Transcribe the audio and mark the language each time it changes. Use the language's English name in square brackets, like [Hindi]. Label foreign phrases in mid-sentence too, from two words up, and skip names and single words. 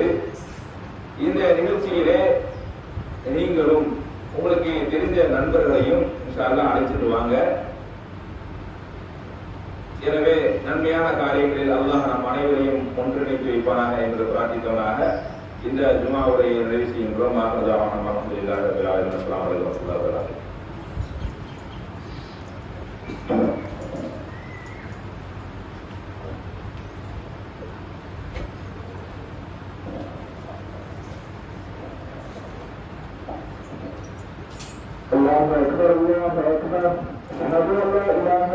[Tamil] இந்த நிகழ்ச்சியிலே நீங்களும் உங்களுக்கு தெரிந்த நண்பர்களையும் [Arabic] إن شاء الله [Tamil] அழைச்சிட்டு வாங்க. எனவே நன்மையான காரியங்களில் அல்லாஹ் நம் அனைவரையும் ஒன்றிணைத்து வைப்பானாக என்று பிரார்த்தித்தவனாக இந்த ஜுமா உரையை நிறைவு செய்கின்றோம். [Arabic] الحمد لله رب العالمين. السلام عليكم ورحمة الله وبركاته. الله أكبر الله أكبر أشهد أن لا إله